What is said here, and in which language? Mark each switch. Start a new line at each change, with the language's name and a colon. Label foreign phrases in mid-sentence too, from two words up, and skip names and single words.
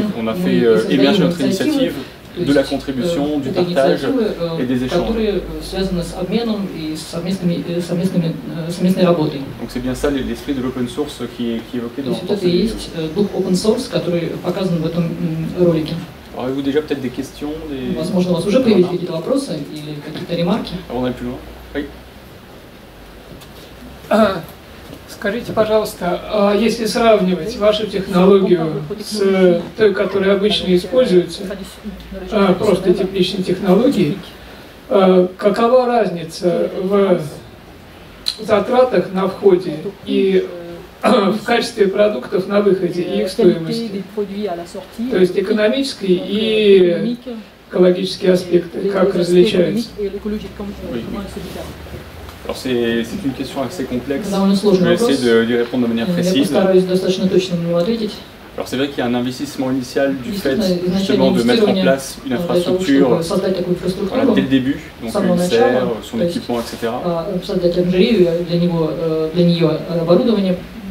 French: On a fait émerger notre initiative de la contribution, du partage et des échanges. Donc c'est bien ça l'esprit de l'
English: open source
French: qui est évoqué dans cette vidéo. Alors avez-vous déjà peut-être des questions,
Russian: Возможно, у вас уже появились какие-то вопросы или какие-то ремарки?
French: Avant d'aller plus loin. Oui.
Russian: Скажите, пожалуйста, если сравнивать вашу технологию с той, которая обычно используется, просто тепличной технологией, какова разница в затратах на входе и в качестве продуктов на выходе и их стоимости? То есть экономические и экологические аспекты, как различаются?
French: Alors c'est une question assez complexe, je vais essayer d'y répondre de manière précise. Alors c'est vrai qu'il y a un investissement initial du fait justement de mettre en place une infrastructure dès le début, donc une serre, son équipement, etc.